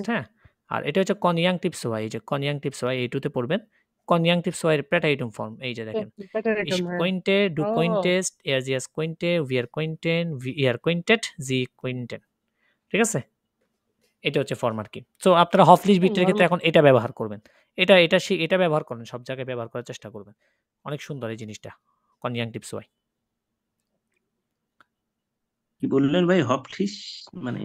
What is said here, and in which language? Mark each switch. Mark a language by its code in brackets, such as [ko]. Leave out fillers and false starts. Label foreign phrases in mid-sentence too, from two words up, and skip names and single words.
[bn] হ্যাঁ, আর এটা হচ্ছে [de] Konjunktiv zwei. [bn] এই যে [de] Konjunktiv zwei [bn] এইটুতে পড়বেন। [de] Konjunktiv zwei [bn] এর প্যাটাইটুম ফর্ম এই যে দেখেন, [de] ich könnte du könntest, er sie es könnte, wir könnten, ihr könntet, sie könnten. [bn] ঠিক আছে, এটা হচ্ছে ফর্ম আর কি। সো আপনারা [de] höfliche Bitte [bn] ক্ষেত্রে এখন এটা ব্যবহার করবেন। এটা ব্যবহার করেন, সব জায়গায় ব্যবহার করার চেষ্টা করবেন। অনেক সুন্দর এই জিনিসটা, [de] Konjunktiv zwei. [bn] কি বললেন ভাই? হফলিশ মানে